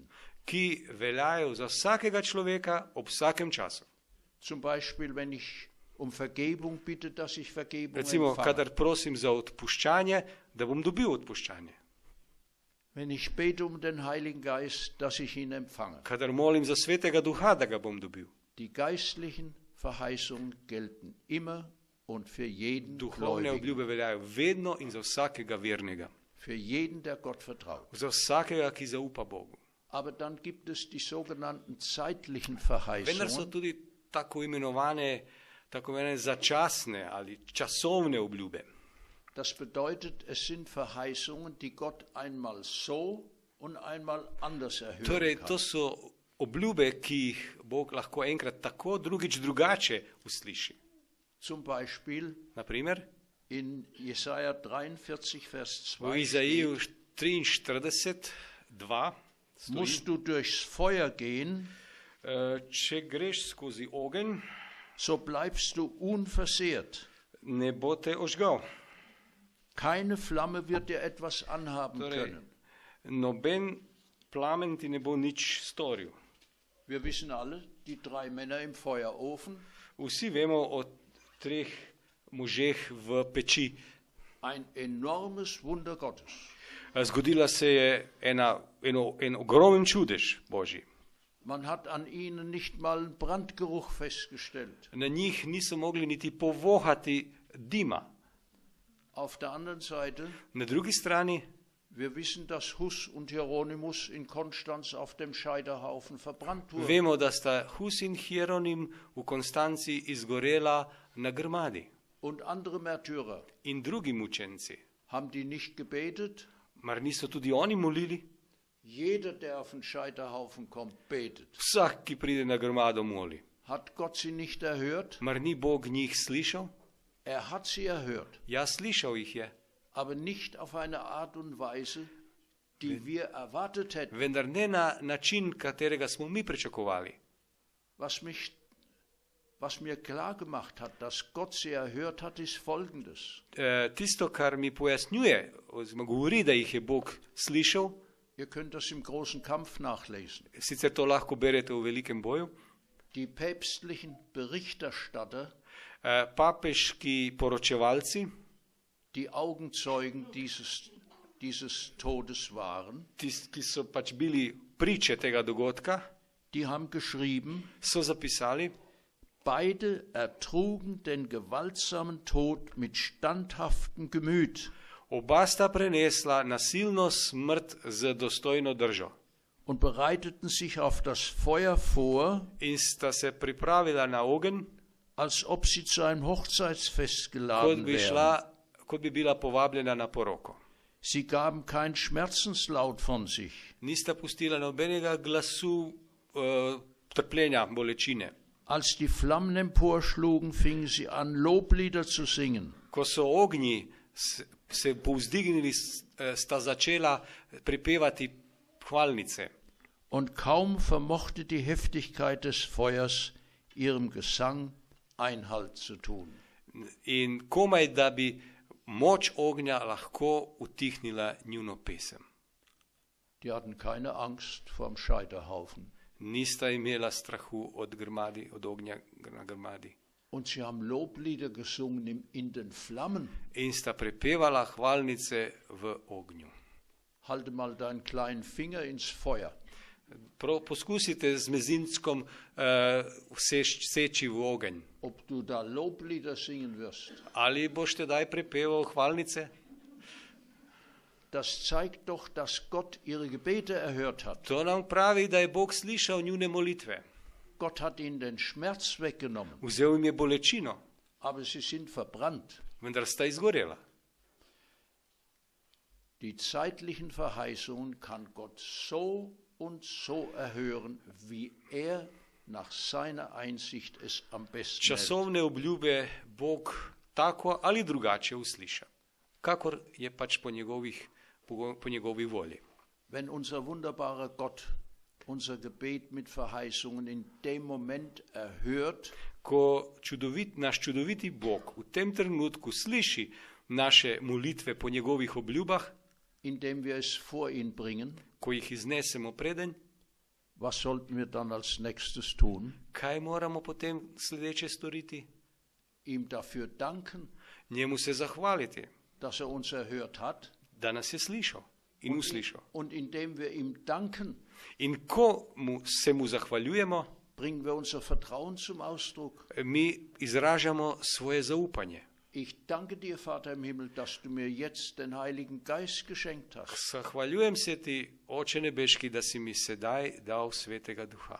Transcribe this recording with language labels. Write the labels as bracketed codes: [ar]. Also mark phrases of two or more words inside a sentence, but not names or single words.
[sl] ki veljajo za vsakega človeka ob vsakem času. [de] Zum Beispiel, wenn ich um Vergebung bitte, dass ich Vergebung [sl] Recimo, [de] empfange. [sl] kadar prosim za odpuščanje, da bom dobil odpuščanje. [de] Wenn ich bete um den Heiligen Geist, dass ich ihn empfange. [sl] Kadar molim za svetega duha, da ga bom dobil. [de] Die geistlichen Verheißungen gelten immer und für jeden [sl] Duhovne [de] Gläubigen, [sl] obljube veljajo vedno in za vsakega vernega. [de] für jeden, der Gott vertraut. [sl] Za vsakega, ki zaupa Bogu. [de] Aber dann gibt es die sogenannten zeitlichen [sl] Vendar so [de] Verheißungen, [sl] tudi tako imenovane začasne ali časovne obljube. [de] das bedeutet, es sind Verheißungen, die Gott einmal so und einmal anders erhöhen [sl] Torej, [de] kann. [sl] to so obljube, ki jih Bog lahko enkrat tako, drugič drugače usliši. [de] Zum Beispiel [sl] Naprimer, [de] in Jesaja 43, Vers [sl] v [de] 2 [sl] Izaiju [de] steht, [sl] 43, 2 stoji, [de] musst du durchs Feuer gehen, [sl] če greš skozi ogenj, [de] so bleibst du unversehrt. [sl] ne bo te ožgal. [de] Keine Flamme wird dir etwas anhaben [sl] Torej, [de] können. [sl] noben plamen ti ne bo nič storil. [de] Wir wissen alle, die 3 Männer im Feuerofen, [sl] Vsi vemo o 3 možeh v peči. [de] ein enormes Wunder Gottes. [sl] Zgodila se je en ogromen čudež Božji. [de] Man hat an ihnen nicht mal einen Brandgeruch festgestellt. [sl] Na njih niso mogli niti povohati dima. [de] Auf der anderen Seite, [sl] Na drugi strani [de] wir wissen, dass Hus und Hieronymus in Konstanz auf dem Scheiterhaufen verbrannt wurden. [sl] vemo, da sta Hus in Hieronim v Konstanci izgorela na grmadi. [de] Und andere Märtyrer, [sl] In drugi mučenci. [de] haben die nicht gebetet? [sl] Mar niso tudi oni molili? [de] Jeder, der auf den Scheiterhaufen kommt, betet. [sl] Vsak, ki pride na grmado, moli. [de] Hat Gott sie nicht erhört? [sl] Mar ni Bog njih slišal? [de] Er hat sie erhört, [sl] Ja, slišal jih je. [de] aber nicht auf eine Art und Weise, die wir erwartet hätten. [sl] Vendar ne na način, katerega smo mi pričakovali. [de] Was mir klar gemacht hat, dass Gott sie erhört hat, ist Folgendes. [sl] Tisto, kar mi pojasnjuje, oziroma govori, da jih je Bog slišal, [de] Ihr könnt das im großen Kampf nachlesen. [sl] sicer to lahko berete v velikem boju, [de] Die päpstlichen Berichterstatter, [sl] papeški poročevalci, [de] die Augenzeugen dieses Todes waren, [sl] tisti, ki so pač bili priče tega dogodka, [de] die haben geschrieben, [sl] so zapisali, [de] beide ertrugen den gewaltsamen Tod mit standhaftem Gemüt [sl] oba sta prenesla nasilno smrt z dostojno držo [de] und bereiteten sich auf das Feuer vor, [sl] in sta se pripravila na ogenj, [de] als ob sie zu einem Hochzeitsfest geladen wären. [sl] kot bi bila povabljena na poroko. [de] Sie gaben kein Schmerzenslaut von sich. [sl] Nista pustila nobenega glasu trpljenja, bolečine. [de] Als die Flammen emporschlugen, fingen sie an, Loblieder zu singen. [sl] Ko so ognji se povzdignili, sta začela pripevati hvalnice. [de] Und kaum vermochte die Heftigkeit des Feuers ihrem Gesang Einhalt zu tun. [sl] In komaj, da bi moč ognja lahko utihnila njuno pesem. [de] Die hatten keine Angst vorm Scheiterhaufen. [sl] Nista imela strahu od grmadi, od ognja na grmadi. [de] Und sie haben Loblieder gesungen in den Flammen. [sl] In sta prepevala hvalnice v ognju. [de] Halte mal deinen kleinen Finger ins Feuer. [sl] Poskusite z mezinckom seči v ogenj. [de] Ob du da Loblieder singen wirst. [sl] Ali boš tedaj prepeval hvalnice? [de] Das zeigt doch, dass Gott ihre Gebete erhört hat. [sl] To nam pravi, da je Bog slišal njune molitve. [de] Gott hat ihnen den Schmerz weggenommen, [sl] Vzel jim je bolečino, [de] aber sie sind verbrannt. [sl] vendar sta izgorela. [de] Die zeitlichen Verheißungen kann Gott so und so erhören, wie er nach seiner Einsicht es am besten hält. [sl] Časovne obljube Bog tako ali drugače usliša, kakor je pač po njegovi volji. [de] Wenn unser wunderbarer Gott unser Gebet mit Verheißungen in dem Moment erhört, [sl] ko naš čudoviti Bog v tem trenutku sliši naše molitve po njegovih obljubah, [de] indem wir es vor ihn bringen, [sl] ko jih iznesemo predenj, [de] was sollten wir dann als nächstes tun? [sl] kaj moramo potem sledeče storiti? [de] Ihm dafür danken, [sl] Njemu se zahvaliti, [de] dass uns erhört hat. [sl] da nas je slišal in uslišal. [de] Und indem wir ihm danken, [sl] In ko se mu zahvaljujemo, [de] bringen wir unser Vertrauen zum Ausdruck. [sl] mi izražamo svoje zaupanje. [de] Ich danke dir, Vater im Himmel, dass du mir jetzt den Heiligen Geist geschenkt hast. [sl] Zahvaljujem se ti, Oče nebeški, da si mi sedaj dal Svetega Duha.